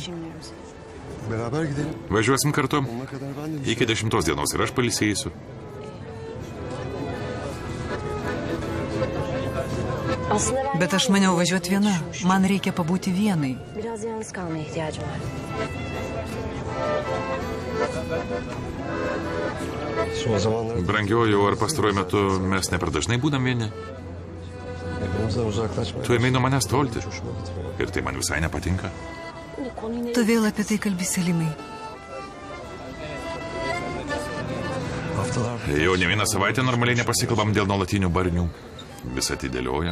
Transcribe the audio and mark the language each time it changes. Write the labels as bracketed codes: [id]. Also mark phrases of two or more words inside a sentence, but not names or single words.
[tr] beraber gidelim. [lt] Važiuosim kartu. [tr] Ona kadar ben de [lt] Iki 10 dienos ir aš pailsėsiu. Bet aš maniau važiuoti viena. Man reikia pabūti vienai. [tr] Biraz yalnız kalmaya ihtiyacım var. son zamanlarda [lt] Brangioju, ar pastaruoju metu mes ne per dažnai būdam vieni? [tr] birbirimizden uzaklaşmaya [lt] Tu ėmei nuo manęs tolti. [tr] hoşuma gitmedi. [lt] Ir tai man visai nepatinka. Tu vėl apie tai kalbi, Selimai. [tr] Haftalar [lt] Jau ne vieną savaitę normaliai nepasikalbam dėl nuolatinių barnių. Vis atidėliojam.